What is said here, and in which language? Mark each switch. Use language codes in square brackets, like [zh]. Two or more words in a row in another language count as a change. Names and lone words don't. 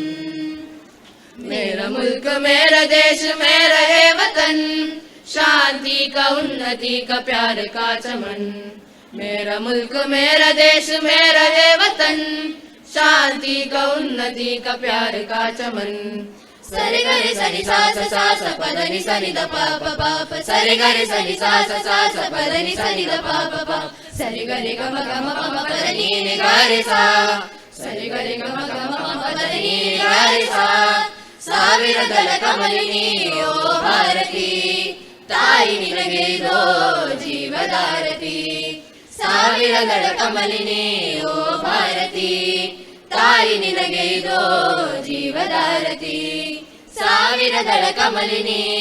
[hi] मेरा मुल्क मेरा देश मेरा है वतन शांति का उन्नति का प्यार का चमन मेरा मुल्क मेरा देश मेरा है वतन शांति का उन्नति का प्यार का चमन सरे गरे सनि सा सा सा पद नि सनि द प प प प सरे गरे सनि सा सा सा पद नि सनि द प प प सरे गरे ग म ग म प प द नि नि ग रे सा सरे गरे ग म ग म प प द नि नि ग रे सा [kn] ಸಾವಿರದಳ ಕಮಲಿನಿ ಓ ಭಾರತಿ ತಾಯಿ ನಿನಗೆ ಇದೋ ಜೀವದಾರತಿ ಸಾವಿರದಳ ಕಮಲಿನಿ ಓ ಭಾರತಿ ತಾಯಿ ನಿನಗೆ ಇದೋ ಜೀವದಾರತಿ ಸಾವಿರದಳ ಕಮಲಿನಿ